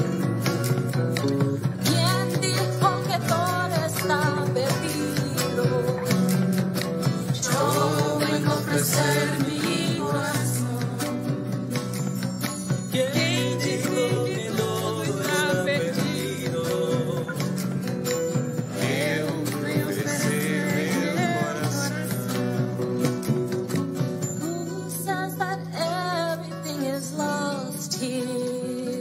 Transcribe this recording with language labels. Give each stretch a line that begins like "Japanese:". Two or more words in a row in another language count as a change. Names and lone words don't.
Spanish: ¿Quién dijo que todo está perdido? Yo vengo a ofrecer mi corazón. ¿Quién dijo que todo está perdido?
Portuguese: Eu vim oferecer meu coração.
English: Who says that everything is lost here?